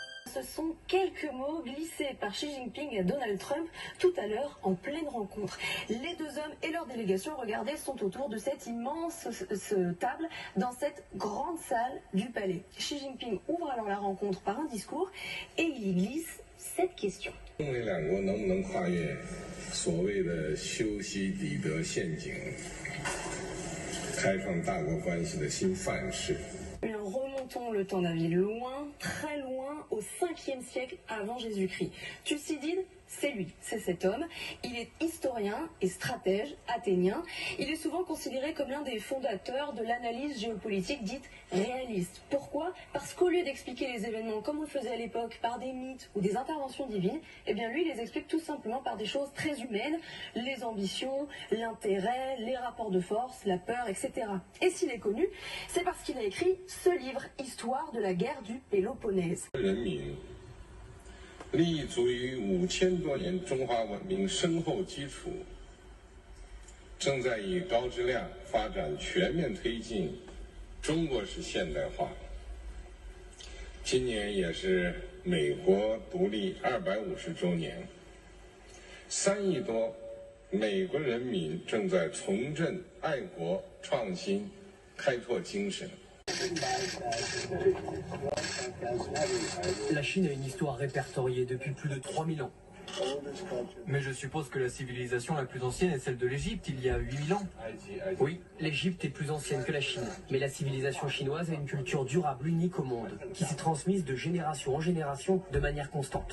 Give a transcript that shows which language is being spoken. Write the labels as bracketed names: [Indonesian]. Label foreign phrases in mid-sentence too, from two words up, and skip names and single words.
[French] Ce sont quelques mots glissés par Xi Jinping à Donald Trump tout à l'heure en pleine rencontre. Les deux hommes et leur délégation, regardez, sont autour de cette immense table dans cette grande salle du palais. Xi Jinping ouvre alors la rencontre par un discours et il y glisse cette question. [Chinese] 中美两国能不能跨越所谓的修昔底德陷阱，开创大国关系的新范式？ [French] Remontons le temps d'un ville loin, très loin, au 5e siècle avant Jésus-Christ. Thucydide, c'est lui, c'est cet homme. Il est historien et stratège athénien. Il est souvent considéré comme l'un des fondateurs de l'analyse géopolitique dite réaliste. Pourquoi? Parce qu'au lieu d'expliquer les événements comme on le faisait à l'époque par des mythes ou des interventions divines, eh bien lui, il les explique tout simplement par des choses très humaines, les ambitions, l'intérêt, les rapports de force, la peur, etc. Et s'il est connu, c'est parce qu'il a écrit ce livre, Histoire de la guerre du Péloponnèse. [Chinese] 人民立足于5000多年中华文明深厚基础，正在以高质量发展全面推进中国式现代化。今年也是美国独立250周年，3亿多美国人民正在重振爱国、创新、开拓精神。 [French] La Chine a une histoire répertoriée depuis plus de 3000 ans. Mais je suppose que la civilisation la plus ancienne est celle de l'Égypte, il y a 8000 ans. Oui, l'Égypte est plus ancienne que la Chine. Mais la civilisation chinoise a une culture durable, unique au monde, qui s'est transmise de génération en génération de manière constante.